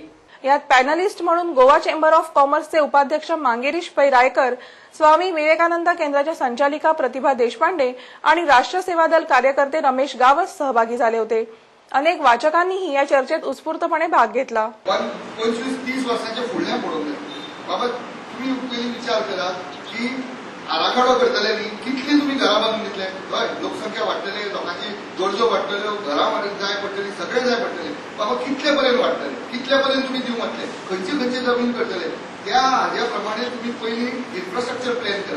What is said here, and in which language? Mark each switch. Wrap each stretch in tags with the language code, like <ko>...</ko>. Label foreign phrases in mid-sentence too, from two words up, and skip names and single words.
<mr>यात पॅनलिस्ट म्हणून गोवा चेंबर ऑफ कॉमर्सचे उपाध्यक्ष मांगेरीश पै रायकर, स्वामी विवेकानंद केंद्राच्या संचालिका प्रतिभा देशपांडे आणि राष्ट्र सेवा दल कार्यकर्ते रमेश गावस सहभागी झाले होते। अनेक वाचकांनीही या चर्चेत उत्स्फूर्तपणे भाग घेतला।</mr> <kok>25-30 वर्षांच्या फुडल्या पडून बाबा तुम्ही पयलीं विचार करा की आराखडो करतले न्ही, कितली तुम्ही घरां बांदून दितले? हय, लोकसंख्या वाडटली, लोकांची गरजो वाडटल्यो, घरां जाय पडटली, सगळे जाय पडटले। बाबा कितले पर्यंत वाडटले, कितले पर्यंत तुम्ही दिवंक वाटले, खंयची जमीन करतले, त्या हाज्या प्रमाणे तुम्ही पयलीं</kok> <en>infrastructure plan</en> <kok>करा।</kok>